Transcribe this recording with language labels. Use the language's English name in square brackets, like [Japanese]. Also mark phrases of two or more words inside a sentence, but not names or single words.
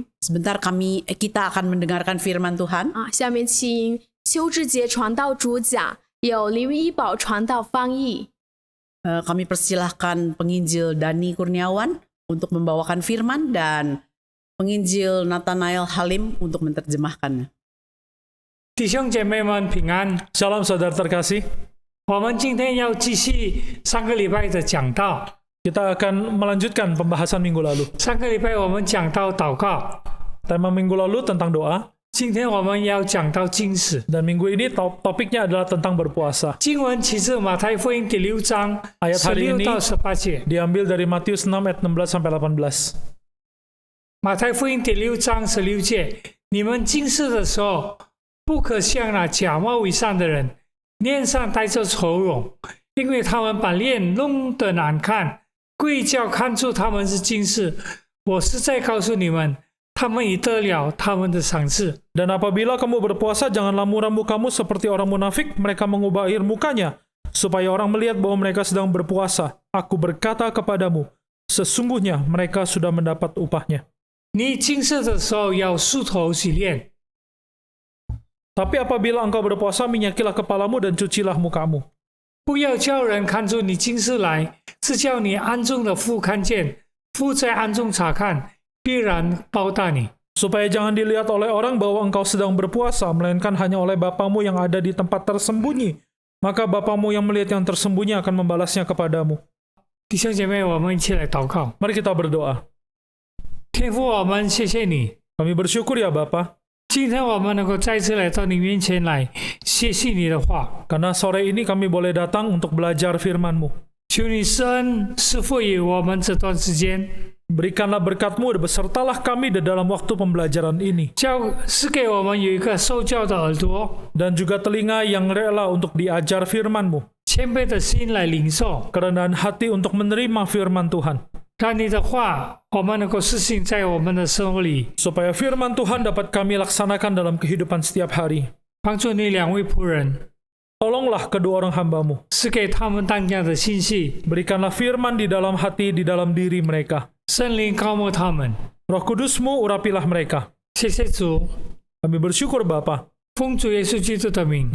[Indonesian] Sebentar kita akan mendengarkan firman Tuhan. 啊。 [Chinese] 下面请邱志杰传道主讲，有林一宝传道翻译。 [Indonesian] Kami persilahkan penginjil Dani Kurniawan untuk membawakan firman dan penginjil Nathanael Halim untuk menerjemahkannya. [Chinese] 弟兄姐妹们平安 [Indonesian] Shalom saudara terkasih, [Chinese] 我们今天要继续上个礼拜的讲道。 [Indonesian] kita akan melanjutkan pembahasan minggu lalu. [Chinese] 上个礼拜我们讲到祷告， [Indonesian] Tema minggu lalu tentang doa, [Chinese] 今天我们要讲到禁食。 [Indonesian] dan minggu ini topiknya adalah tentang berpuasa. [Chinese] 经文其实马太福音第6章 [Indonesian] Ayat hari 16 ini [Chinese] 到18节， [Indonesian] diambil dari Matius 6 ayat 16 sampai 18. [Chinese] 马太福音第6章16节，你们禁食的时候，不可像那假冒伪善的人，脸上带着愁容，因为他们把脸弄得难看，故意叫看出他们是禁食。我是在告诉你们，他们已得了他们的赏赐。 [Indonesian] Dan apabila kamu berpuasa, janganlah muram mukamu seperti orang munafik, mereka mengubah air mukanya, supaya orang melihat bahwa mereka sedang berpuasa. Aku berkata kepadamu, sesungguhnya mereka sudah mendapat upahnya. [Chinese] 你禁食的时候要梳头洗脸， [Indonesian] Tapi apabila engkau berpuasa, minyakilah kepalamu dan cucilah mukamu. [Chinese] 不要叫人看出你禁食来，是叫你暗中的父看见，父在暗中查看，必然报答你。 [Indonesian] Supaya jangan dilihat oleh orang bahwa engkau sedang berpuasa, melainkan hanya oleh Bapamu yang ada di tempat tersembunyi. Maka Bapamu yang melihat yang tersembunyi akan membalasnya kepadamu. [Chinese] 弟兄姐妹，我们一起来祷告。 [Indonesian] Mari kita berdoa. [Chinese] 天父，我们谢谢你， [Indonesian] Kami bersyukur ya Bapa, [Chinese] 今天我们能够再次来到你面前来学习你的话， [Indonesian] Karena sore ini kami boleh datang untuk belajar firman-Mu. [Chinese] 求你施恩赐福于我们这段时间， [Indonesian] Berikanlah berkat-Mu, besertalah kami di dalam waktu pembelajaran ini. [Chinese] 赐给我们有一个受教的耳朵， [Indonesian] Dan juga telinga yang rela untuk diajar firman-Mu. [Chinese] 谦卑的心来领受， [Indonesian] Kerendahan hati untuk menerima firman Tuhan. [Chinese] 让你的话我们能够实行在我们的生活里， [Indonesian] Supaya firman Tuhan dapat kami laksanakan dalam kehidupan setiap hari. [Chinese] 帮助你两位仆人， [Indonesian] Tolonglah kedua orang hamba-Mu. [Chinese] 赐给他们当家的信息， [Indonesian] Berikanlah firman di dalam hati, di dalam diri mereka. [Chinese] 圣灵高牧他们。 [Indonesian] Roh Kudus-Mu urapilah mereka. [Chinese] 谢谢主， [Indonesian] Kami bersyukur Bapa, [Chinese] 奉主耶稣基督的名，